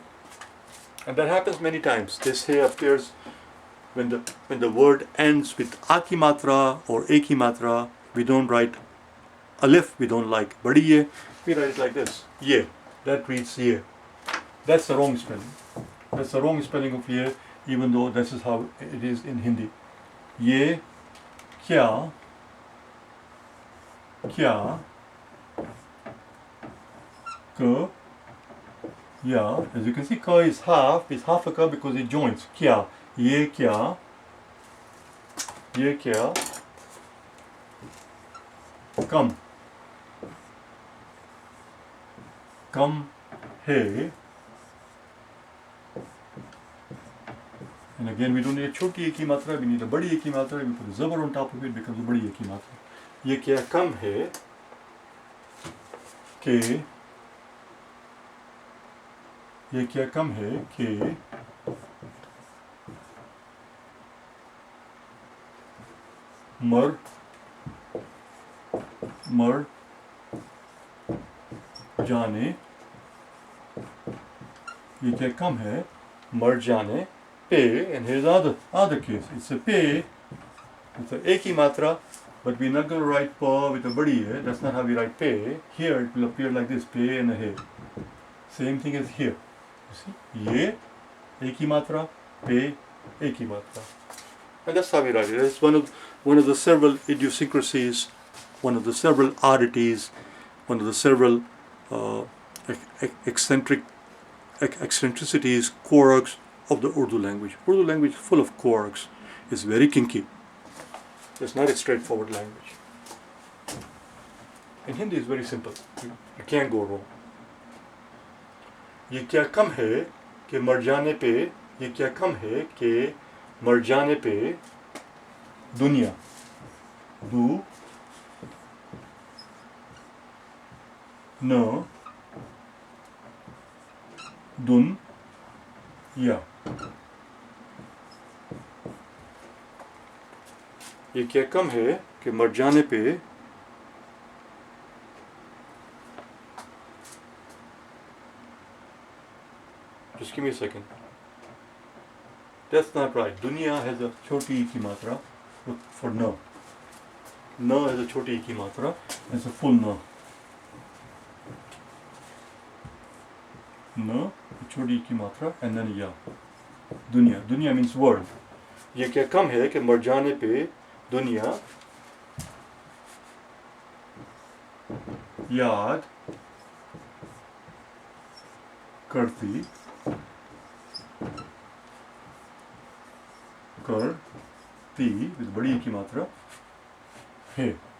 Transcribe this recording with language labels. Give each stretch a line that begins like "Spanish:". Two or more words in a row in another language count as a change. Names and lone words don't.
English: And that happens many times. This here appears when the word ends with
Urdu: آ کی ماترا
English: or
Urdu: ای کی ماترا.
English: We don't write alif, we don't like
Urdu: بڑی یے.
English: We write it like this. Ye. That reads ye. That's the wrong spelling. That's the wrong spelling of ye, even though this is how it is in Hindi.
Urdu: یہ، کیا، کیا، کا، یا.
English: As you can see, ka is half a ka because it joins.
Urdu: کیا، یہ کیا، کم، کم ہے.
English: And again, we don't need a
Urdu: چھوٹی ای کی ماترا,
English: we need a
Urdu: بڑی ای کی ماترا.
English: We put a zabar on top of it, becomes a
Urdu: بڑی ای کی ماترا. یہ کیا کم ہے کہ، یہ کیا کم ہے کہ مر جانے، یہ کیا کم ہے مر جانے پے.
English: And here's other case. It's a pe. It's a
Urdu: ای کی ماترا,
English: but we're not going to write pa with a
Urdu: بڑی ہے.
English: That's not how we write pe. Here it will appear like this, pe and a he. Same thing as here. You see,
Urdu: یے ای کی ماترا، پے ای کی ماترا.
English: And that's how we write it. It's one of the several idiosyncrasies, one of the several oddities, one of the several eccentricities, quirks of the Urdu language. Urdu language is full of quirks. It's very kinky. It's not a straightforward language. In Hindi, it's very simple. You can't go wrong.
Urdu: یہ کیا کم ہے کہ مر جانے پے، یہ کیا کم ہے کہ مر جانے پے دنیا، دو ن دن یا. یہ کیا کم ہے کہ مر جانے پے
English: just give me a second. That's not right. Dunya has a
Urdu: چھوٹی کی ماترا
English: for no. No has a
Urdu: چھوٹی کی ماترا.
English: It's a full no. No,
Urdu: چھوٹی کی ماترا,
English: and then ya. Dunya. Dunya means world.
Urdu: یہ کیا کم ہے کہ مر جانے پے دنیا یاد کرتی with بڑی ای کی ماترا ہے.